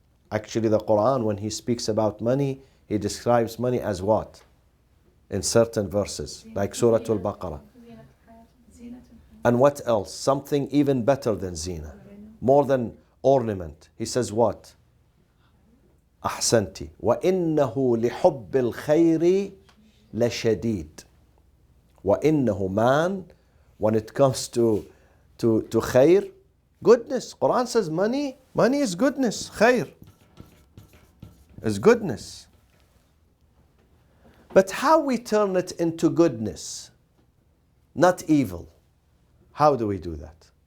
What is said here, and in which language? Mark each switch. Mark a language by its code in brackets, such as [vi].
[en] Actually, the Quran, when he speaks about money, he describes money as what? In certain verses, like Surah Al-Baqarah. And what else? Something even better than zina, more than ornament. He says what? [ar] أحسنتي وإنه لحب الخير لشديد. وإنه, [en] man, when it comes to khair, goodness. Quran says money is goodness. Khair is goodness. But how we turn it into goodness, not evil. How do we do that?